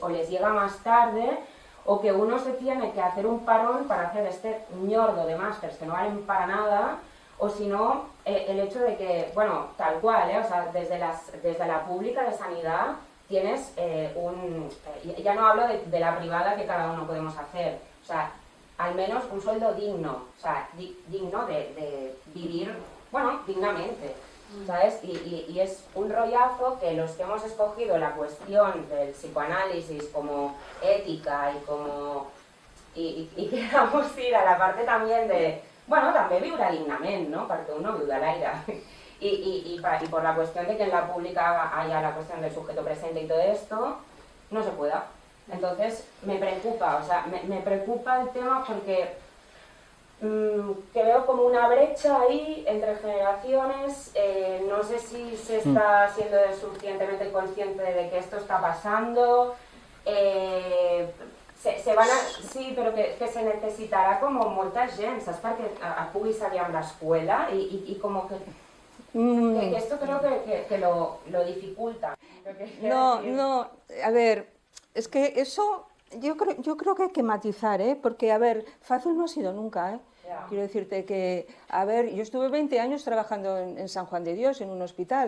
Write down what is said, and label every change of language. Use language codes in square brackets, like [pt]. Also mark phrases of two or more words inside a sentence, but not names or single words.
[es] o les llega más tarde, o que uno se tiene que hacer un parón para hacer este ñordo de másters que no valen para nada, o si no, el hecho de que, bueno, tal cual, o sea, desde la pública de sanidad tienes ya no hablo de la privada que cada uno podemos hacer, o sea, al menos un sueldo digno, o sea, digno de vivir, bueno, dignamente, ¿sabes? Y es un rollazo que los que hemos escogido la cuestión del psicoanálisis como ética y queramos ir a la parte también de, [ca] bueno, també viure dignament, ¿no? Perquè uno viu de l'aire. [es] Y por la cuestión de que en la pública haya la cuestión del sujeto presente y todo esto, no se pueda. Entonces me preocupa, o sea, me preocupa el tema porque que veo como una brecha ahí entre generaciones. No sé si se está siendo suficientemente consciente de que esto está pasando. [ca] Sí, però que se necessitarà com molta gent, saps? Perquè pugui seguir amb l'escola i com que [es] esto creo que lo dificulta. No, a ver, es que eso yo creo que hay que matizar, porque, a ver, fácil no ha sido nunca, Yeah. Quiero decirte que, a ver, yo estuve 20 años trabajando en San Juan de Dios, en un hospital.